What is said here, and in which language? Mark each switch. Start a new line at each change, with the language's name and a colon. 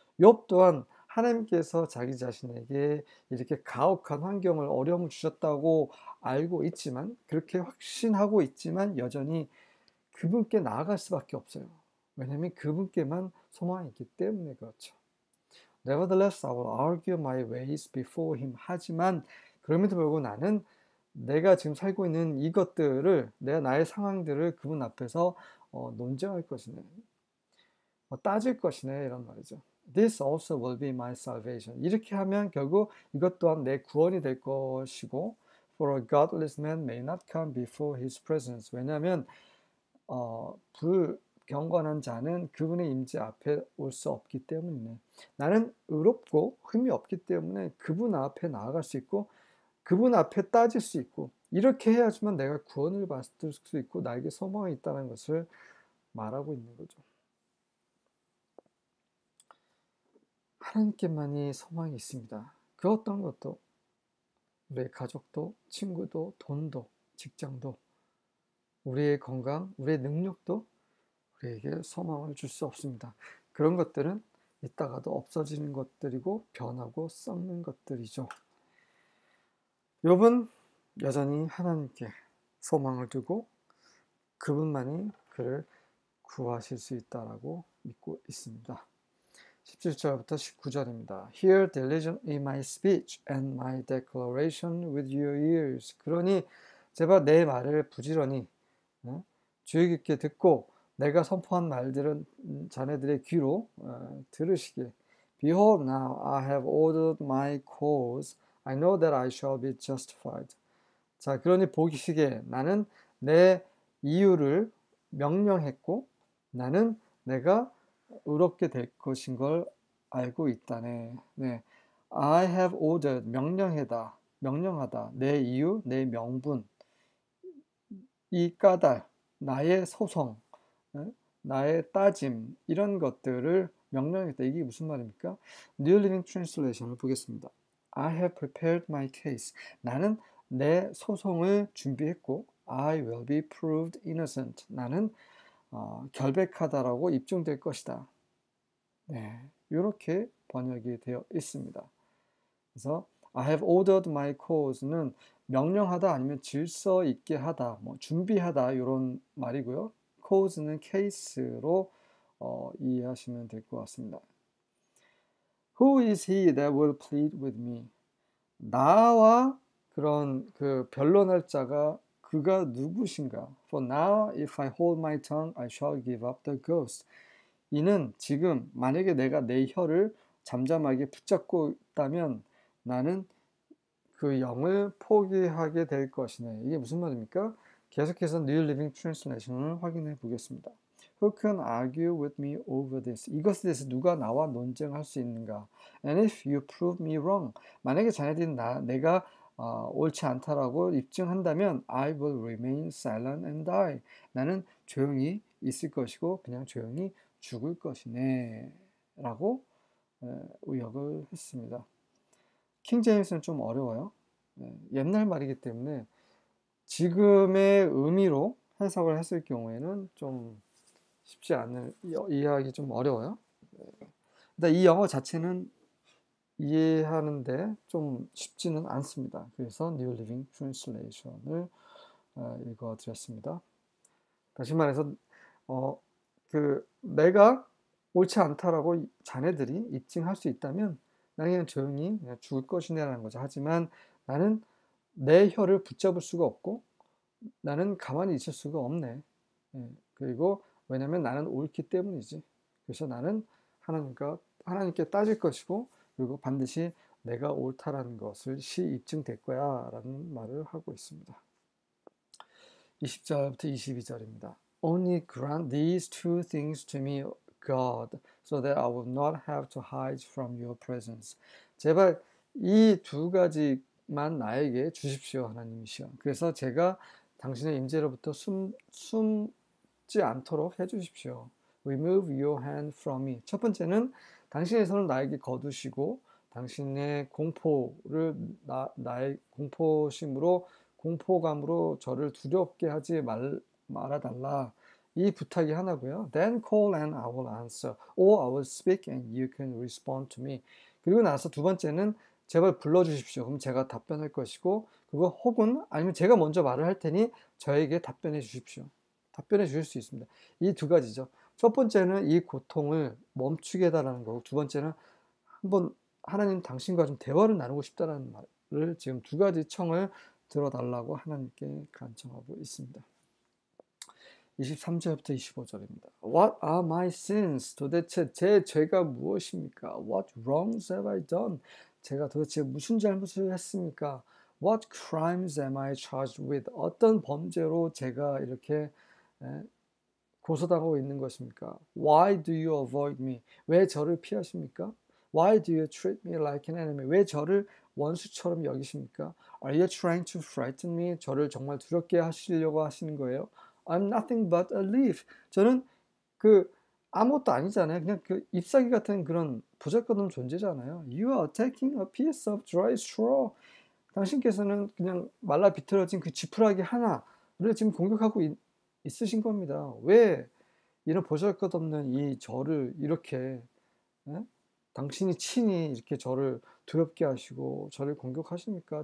Korean: 욥 또한 하나님께서 자기 자신에게 이렇게 가혹한 환경을 어려움을 주셨다고 알고 있지만 그렇게 확신하고 있지만 여전히 그분께 나아갈 수밖에 없어요. 왜냐하면 그분께만 소망이 있기 때문에 그렇죠.
English: Nevertheless, I will argue my ways before him.
Korean: 하지만 그럼에도 불구하고 나는 내가 지금 살고 있는 이것들을 나의 상황들을 그분 앞에서 논쟁할 것이네. 따질 것이네 이런 말이죠.
English: This also will be my salvation.
Korean: 이렇게 하면 결국 이것 또한 내 구원이 될 것이고
English: For a godless man may not come before his presence.
Korean: 왜냐하면 불경건한 자는 그분의 임재 앞에 올 수 없기 때문이네. 나는 의롭고 흠이 없기 때문에 그분 앞에 나아갈 수 있고 그분 앞에 따질 수 있고 이렇게 해야지만 내가 구원을 받을 수 있고 나에게 소망이 있다는 것을 말하고 있는 거죠. 하나님께만이 소망이 있습니다. 그 어떤 것도 우리의 가족도 친구도 돈도 직장도 우리의 건강, 우리의 능력도 우리에게 소망을 줄 수 없습니다. 그런 것들은 있다가도 없어지는 것들이고 변하고 썩는 것들이죠. 욥은 여전히 하나님께 소망을 두고 그분만이 그를 구하실 수 있다라고 믿고 있습니다. 17절부터 19절입니다.
English: Hear diligently my speech and my declaration with your ears.
Korean: 그러니 제발 내 말을 부지런히 주의 깊게 듣고 내가 선포한 말들은 자네들의 귀로 들으시길.
English: Behold, now I have ordered my cause. I know that I shall be justified.
Korean: 자, 그러니 보시기에 나는 내 이유를 명령했고 나는 내가 의롭게 될 것인 걸 알고 있다네. 네.
English: I have ordered, 명령하다.
Korean: 내 이유, 내 명분, 이 까닭, 나의 소송, 나의 따짐 이런 것들을 명령했다. 이게 무슨 말입니까? New Living Translation을 보겠습니다.
English: I have prepared my case.
Korean: 나는 내 소송을 준비했고
English: I will be proved innocent.
Korean: 나는 결백하다라고 입증될 것이다. 네, 이렇게 번역이 되어 있습니다. 그래서
English: I have ordered my cause
Korean: 는 명령하다 아니면 질서 있게 하다, 뭐 준비하다 이런 말이고요. cause는 case로 이해하시면 될 것 같습니다.
English: Who is he that will plead with me?
Korean: 나와 그런 그 변론할 자가 그가 누구신가?
English: For now, if I hold my tongue, I shall give up the ghost.
Korean: 이는 지금 만약에 내가 내 혀를 잠잠하게 붙잡고 있다면 나는 그 영을 포기하게 될 것이네. 이게 무슨 말입니까? 계속해서 New Living Translation을 확인해 보겠습니다.
English: Who can argue with me over this?
Korean: 이것에 대해서 누가 나와 논쟁할 수 있는가?
English: And if you prove me wrong,
Korean: 만약에 자네들이 내가 옳지 않다라고 입증한다면
English: I will remain silent and die.
Korean: 나는 조용히 있을 것이고 그냥 조용히 죽을 것이네 라고 의역을 했습니다. 킹 제임스는 좀 어려워요. 옛날 말이기 때문에 지금의 의미로 해석을 했을 경우에는 좀 쉽지 않은, 이해하기 좀 어려워요. 근데 이 영어 자체는 이해하는데 좀 쉽지는 않습니다. 그래서 New Living Translation을 읽어드렸습니다. 다시 말해서 내가 옳지 않다라고 자네들이 입증할 수 있다면 나는 그냥 조용히 그냥 죽을 것이네라는 거죠. 하지만 나는 내 혀를 붙잡을 수가 없고 나는 가만히 있을 수가 없네. 그리고 왜냐하면 나는 옳기 때문이지. 그래서 나는 하나님께 따질 것이고 그리고 반드시 내가 옳다라는 것을 입증될 거야 라는 말을 하고 있습니다. 20절부터 22절입니다.
English: Only grant these two things to me, God, so that I will not have to hide from your presence.
Korean: 제발 이 두 가지만 나에게 주십시오, 하나님이시여. 그래서 제가 당신의 임재로부터 숨지 않도록 해주십시오.
English: Remove your hand from me.
Korean: 첫 번째는 당신의 손을 나에게 거두시고 당신의 공포를 나의 공포심으로 공포감으로 저를 두렵게 하지 말아달라. 이 부탁이 하나고요.
English: Then call and I will answer, or I will speak and you can respond to me.
Korean: 그리고 나서 두 번째는 제발 불러주십시오. 그럼 제가 답변할 것이고, 그거 혹은 아니면 제가 먼저 말을 할 테니 저에게 답변해 주십시오. 답변해 주실 수 있습니다. 이 두 가지죠. 첫 번째는 이 고통을 멈추게 해달라는 거고, 두 번째는 한번 하나님 당신과 좀 대화를 나누고 싶다는 말을 지금 두 가지 청을 들어달라고 하나님께 간청하고 있습니다. 23절부터 25절입니다.
English: What are my sins?
Korean: 도대체 제 죄가 무엇입니까?
English: What wrongs have I done?
Korean: 제가 도대체 무슨 잘못을 했습니까?
English: What crimes am I charged with?
Korean: 어떤 범죄로 제가 이렇게 고소당하고 있는 것입니까?
English: Why do you avoid me?
Korean: 왜 저를 피하십니까?
English: Why do you treat me like an enemy?
Korean: 왜 저를 원수처럼 여기십니까?
English: Are you trying to frighten me?
Korean: 저를 정말 두렵게 하시려고 하시는 거예요?
English: I'm nothing but a leaf.
Korean: 저는 아무것도 아니잖아요. 그냥 잎사귀 같은 그런 보잘것없는 존재잖아요.
English: You are taking a piece of dry straw.
Korean: 당신께서는 그냥 말라 비틀어진 그 지푸라기 하나를 지금 공격하고 있으신 겁니다. 왜 이런 보잘것없는 이 저를 이렇게 당신이 친히 이렇게 저를 두렵게 하시고 저를 공격하십니까?